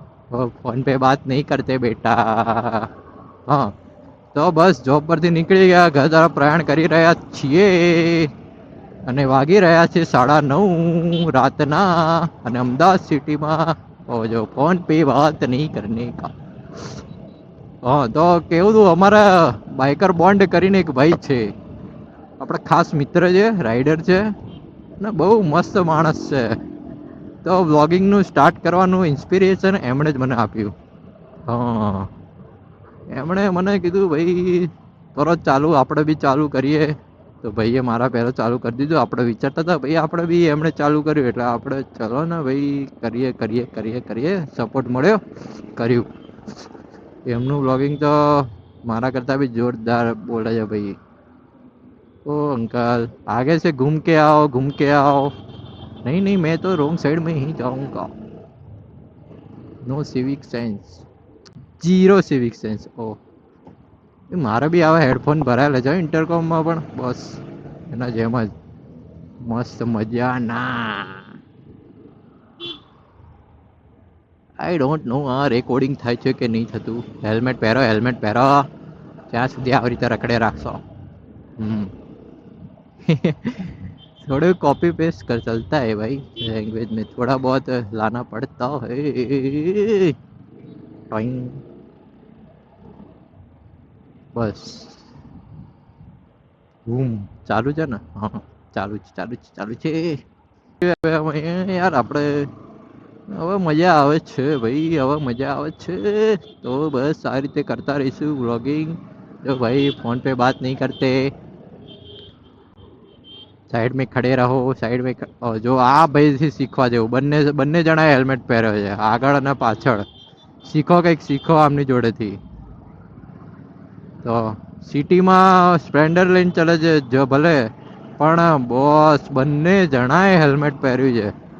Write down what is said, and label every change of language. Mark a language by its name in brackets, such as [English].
[Hindi] Phone पे बात नहीं करते बेटा. [Gujarati] હા તો બસ જોબ પરથી નીકળી ગયા, ઘર તરફ પ્રયાણ કરી રહ્યા છીએ અને વાગી રહ્યા છે 9:30 રાતના. અને અમદાવાદ સિટીમાં જો ફોન [Hindi] पे बात नहीं करने का. [Gujarati] હા તો કેવું તું, અમારા બાઇકર બોન્ડ કરીને એક ભાઈ છે, આપણા ખાસ મિત્ર છે, રાઇડર છે ને બહુ મસ્ત માણસ છે. તો વ્લોગિંગનું સ્ટાર્ટ કરવાનું ઇન્સ્પિરેશન એમણે જ મને આપ્યું. હા એમણે મને કીધું ભાઈ તરત ચાલુ, આપણે બી ચાલુ કરીએ. તો ભાઈએ મારા પહેલાં ચાલુ કરી દીધું. આપણે વિચારતા હતા ભાઈ આપણે બી, એમણે ચાલુ કર્યું એટલે આપણે ચલો ને ભાઈ કરીએ કરીએ કરીએ કરીએ. સપોર્ટ મળ્યો, કર્યું. એમનું વ્લોગિંગ તો મારા કરતાં બી જોરદાર બોલે છે ભાઈ. [Hindi] ओ अंकल आगे से घूम के आओ, घूम के आओ. नहीं नहीं मैं तो रॉन्ग साइड में ही जाऊंगा. No civic sense, zero civic sense. [Gujarati] ओ મારે બી આવા હેડફોન ભરાયેલા છે ઇન્ટરકોમમાં પણ, બસ એના જેમ જ મસ્ત મજા ના. આઈ ડોન્ટ નો આ રેકોર્ડિંગ થાય છે કે નહીં થતું. હેલ્મેટ પહેરો, હેલ્મેટ પહેરો. ત્યાં સુધી આવી રીતે રખડે રાખશો. [Hindi] थोड़े कॉपी पेस्ट कर चलता है भाई, लैंग्वेज में थोड़ा बहुत लाना पड़ता है. [Gujarati] बस ચાલુ છે ને? હા ચાલુ છે ચાલુ છે ચાલુ છે. યાર આપણે હવે મજા આવે છે ભાઈ, હવે મજા આવે છે. તો બસ આ રીતે કરતા રહીશું વ્લોગિંગ. જો ભાઈ [Hindi] ફોન पे बात नहीं करते, સાઈડ में खड़े रहो, સાઈડ में. [Gujarati] જો આ ભાઈથી શીખવા જેવું, બંને બંને જણાએ હેલ્મેટ પહેર્યો છે આગળ અને પાછળ. શીખો કંઈક શીખો આમની જોડેથી. તો સિટીમાં સ્પ્લેન્ડર લઈને ચલે છે જો ભલે, પણ બોસ બંને જણાએ હેલ્મેટ પહેર્યું છે.